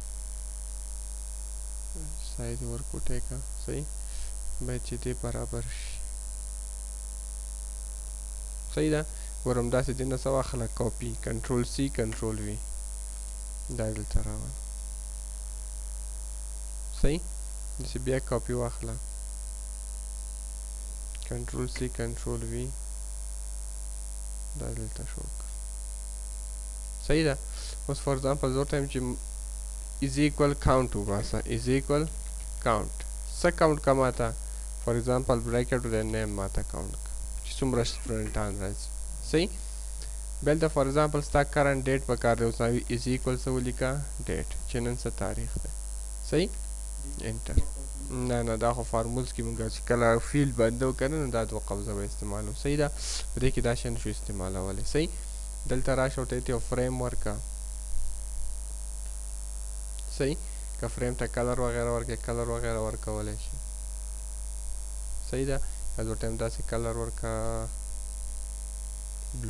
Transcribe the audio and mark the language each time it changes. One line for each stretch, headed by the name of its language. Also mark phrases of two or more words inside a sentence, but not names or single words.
Pashto: سایز ورکوټی کا صحیح باید چې دې برابر شي صحیح ده ګورم داسې دې نه څه واخله کاپي
English: control C control V
Pashto: دا دلته راوله صحیح داسې بیا کاپي واخله
English: control C control V
Pashto: دا دلته شو صحیح ده اوس
English: for example
Pashto: زه ورته یم چې
English: is equal count
Pashto: وباسه
English: is equal count
Pashto: څه count که ماته
English: for example
Pashto: بریکټ د نیم ماته count که چې څومره سټوډنټان راځي صحیح بیا دلته
English: for example
Pashto: ستا کرنټ ډیټ پکار دی اوس
English: is equal
Pashto: څه ولیکه ډیټ چې نن څه تاریخ دی صحیح انټر نه دا خو فارمولز کې مونږ چې کله فیلډ بنده وکړو نو دا دوه قوزه به استعمالو صحیح ده په دې کې دا شی نشو استعمالولی صحیح دلته راشه ورته یې فریم ورکړه صحیح که فریم ته کلر وغیره ورکړې کلر وغیره ورکولی شي صحیح ده یا ورته هم داسې کلر ورکړه بلو